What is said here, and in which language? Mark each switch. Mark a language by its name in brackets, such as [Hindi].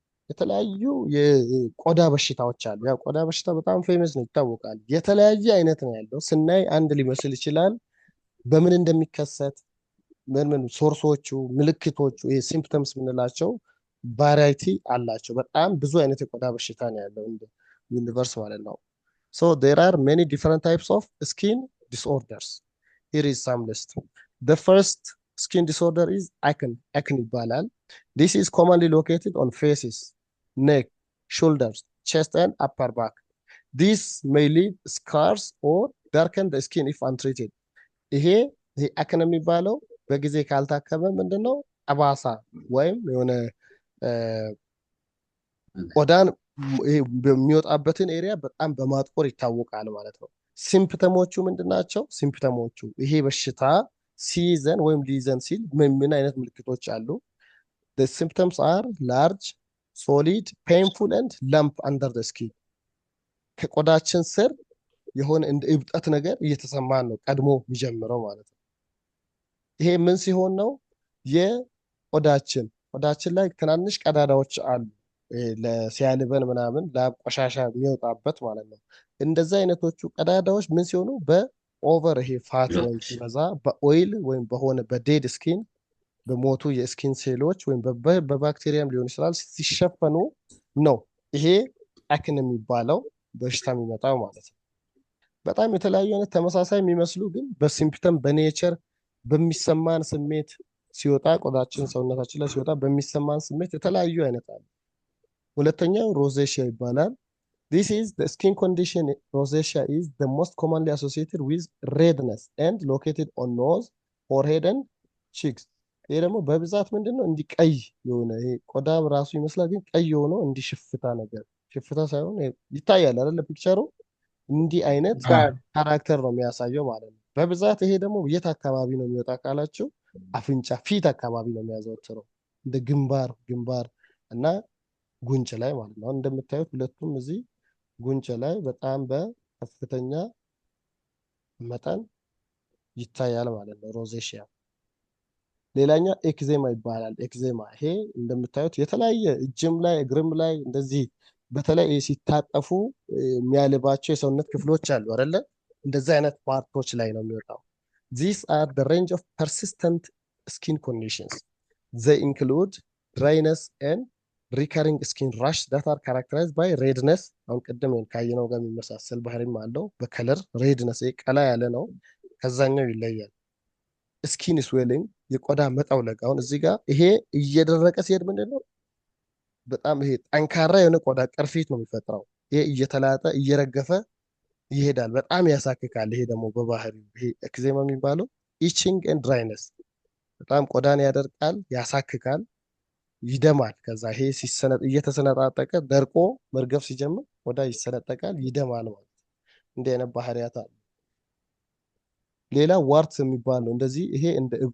[Amharic] የተለያዩ የቆዳ በሽታዎች አሉ። ያው ቆዳ በሽታ በጣም ፌመስ ነው፣ ይታወቃል። የተለያየ አይነት ነው ያለው። ስናይ አንድ ሊመስል ይችላል። በምን እንደሚከሰት ምን ሶርሶቹ፣ ምልክቶቹ፣ ይሄ ሲምፕተምስ የምንላቸው ቫራይቲ አላቸው። በጣም ብዙ አይነት የቆዳ በሽታ ነው ያለው እንደ ዩኒቨርስ ማለት ነው። [English] So there are many different types of skin disorders. Here is some list. The first skin disorder is acne ይባላል. This is commonly located on faces, neck, shoulders, chest and upper back. This may leave scars or darken the skin if untreated. [Amharic] ይሄ አክነ የሚባለው በጊዜ ካልታከመ ምንድነው ጠባሳ ወይም የሆነ ቆዳን በሚወጣበትን ኤሪያ በጣም በማጥቆር ይታወቃል ማለት ነው። ሲምፕተሞቹ ምንድናቸው? ሲምፕተሞቹ ይሄ በሽታ ሲይዘን ወይም ሊይዘን ሲል ምን አይነት ምልክቶች አሉ? [English] The symptoms are large, solid, painful and lump under the skin. [Amharic] ከቆዳችን ስር የሆነ እንደ እብጠት ነገር እየተሰማን ነው ቀድሞ የሚጀምረው ማለት ነው። ይሄ ምን ሲሆን ነው? ቆዳችን ላይ ትናንሽ ቀዳዳዎች አሉ ሲያልበን ምናምን ላብ ቆሻሻ የሚወጣበት ማለት ነው። እንደዛ አይነቶቹ ቀዳዳዎች ምን ሲሆኑ በኦቨር ይሄ ፋት ወይም ሲበዛ በኦይል ወይም በሆነ በዴድ ስኪን በሞቱ የስኪን ሴሎች ወይም በባክቴሪያም ሊሆን ይችላል ሲሸፈኑ ነው ይሄ አክን የሚባለው በሽታ የሚመጣው ማለት ነው። በጣም የተለያዩ አይነት ተመሳሳይ የሚመስሉ ግን በሲምፕተም በኔቸር በሚሰማን ስሜት ሲወጣ ቆዳችን ሰውነታችን ላይ ሲወጣ በሚሰማን ስሜት የተለያዩ አይነት አሉ። ሁለተኛው ሮዜሺያ ይባላል። [English] This is the skin condition. Rosacea is the most commonly associated with redness and located on nose, forehead and cheeks. [Amharic] ይሄ ደግሞ በብዛት ምንድነው እንዲህ ቀይ የሆነ ይሄ ቆዳ ራሱ ይመስላል ግን ቀይ የሆነው እንዲህ ሽፍታ ነገር ሽፍታ ሳይሆን ይታያል አይደል ፒክቸሩ እንዲህ አይነት ካራክተር ነው የሚያሳየው ማለት ነው። በብዛት ይሄ ደግሞ የት አካባቢ ነው የሚወጣ ካላችሁ አፍንጫ ፊት አካባቢ ነው የሚያዘወትረው እንደ ግንባር እና ጉንጭ ላይ ማለት ነው። እንደምታዩት ሁለቱም እዚህ ጉንጭ ላይ በጣም በከፍተኛ መጠን ይታያል ማለት ነው ሮዜሺያ። ሌላኛው ኤክዜማ ይባላል። ኤክዜማ ይሄ እንደምታዩት የተለያየ እጅም ላይ እግርም ላይ እንደዚህ በተለይ ሲታጠፉ የሚያልባቸው የሰውነት ክፍሎች አሉ አይደለ? እንደዚህ አይነት ፓርቶች ላይ ነው የሚወጣው። [English] These are the range of persistent skin conditions. [Amharic] They include dryness and recurring skin rash that are characterized by redness. አሁን ቅድም ካየነው ጋር የሚመሳሰል ባህሪም አለው። በከለር ሬድነስ ቀላ ያለ ነው፣ ከዛኛው ይለያል። ስኪን ስዌሊንግ የቆዳ መጠውለግ። አሁን እዚህ ጋር ይሄ እየደረቀ ሲሄድ ምንድነው በጣም ይሄ ጠንካራ የሆነ ቆዳ ቅርፊት ነው የሚፈጥረው። ይሄ እየተላጠ እየረገፈ ይሄዳል፣ በጣም ያሳክካል። ይሄ ደግሞ በባህሪው ይሄ ኤክዜማ የሚባለው ኢቺንግ ኤንድ ድራይነስ በጣም ቆዳን ያደርቃል፣ ያሳክካል፣ ይደማል። ከዛ ይሄ እየተሰነጣጠቀ ደርቆ መርገፍ ሲጀምር ቆዳ ይሰነጠቃል፣ ይደማል ማለት እንዲህ አይነት ባህሪያት አሉ። ሌላ ዋርት የሚባለው እንደዚህ ይሄ እንደ